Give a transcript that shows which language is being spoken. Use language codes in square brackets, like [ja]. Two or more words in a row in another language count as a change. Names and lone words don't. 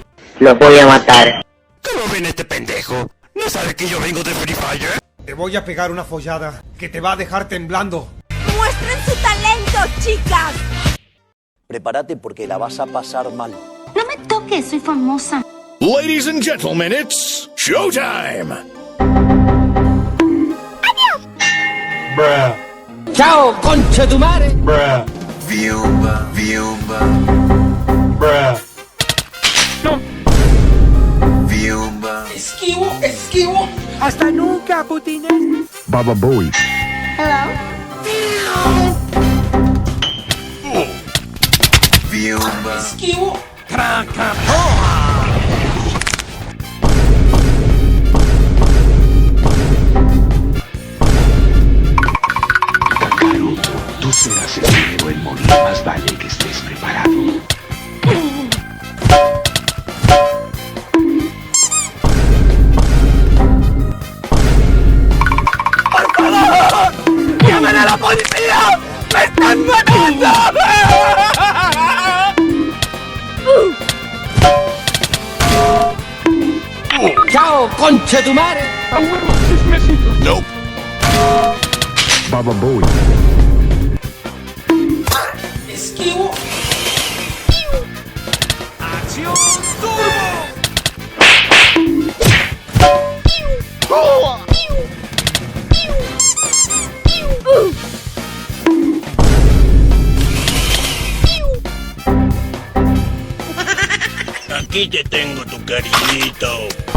[es] Lo voy a matar. ¿Cómo ven este pendejo? ¿No sabe que yo vengo de Free Fire? Te voy a pegar una follada que te va a dejar temblando. ¡Muestren su talento, chicas! Prepárate porque la vas a pasar mal. No me toques, soy famosa. [en] Ladies and gentlemen, it's showtime! [es] Bruh. ¡Chao, concha tu madre! Bruh. Viumba, viumba, Bruh. viumba. ¡Esquivo! ¡Hasta nunca, putines! Baba Boy. Hello. Viumba. Kakaroto, tú serás el primero en morir. Más vale que estés preparado. ¡Llamen a la policía! ¡Me están matando! ¡Chao, concha tu madre! Nope. Baba Boy. ¡Acción turbo! Aquí te tengo tu cariñito.